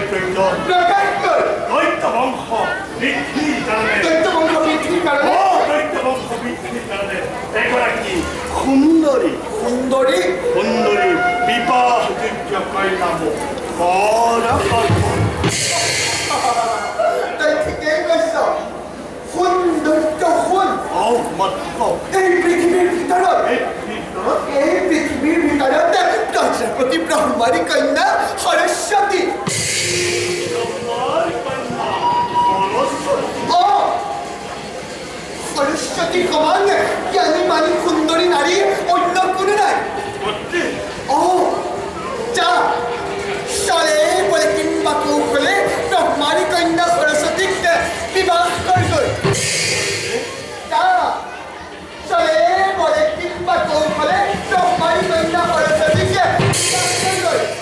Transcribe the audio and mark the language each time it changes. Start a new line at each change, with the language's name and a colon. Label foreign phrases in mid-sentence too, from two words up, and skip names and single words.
Assamese: পেত দৈত্য বংশ বৃদ্ধির কারণে দৈত্য বংশ বৃদ্ধির কারণে এগৰাকী সুন্দরী বিবাহযোগ্য কন্যা মোক তই ঠিকেই কৈছ সৌন্দৰ্য সোণ এই পৃথিৱীৰ ভিতৰত প্ৰজাপতি ব্ৰহ্মাৰী কন্যা সৰস্বতী সৰস্বতী সমান জ্ঞানী মানী সুন্দৰী নাৰী অন্য কোনো নাই যা চলে বলে কিংবা কৌশলে ব্রহ্মারী কন্যা সরস্বতীক বিবাহ করগৈ যা চলে বলে কিংবা কৌশলে ব্রহ্মারী কন্যা সরস্বতীক বিবাহ করগৈ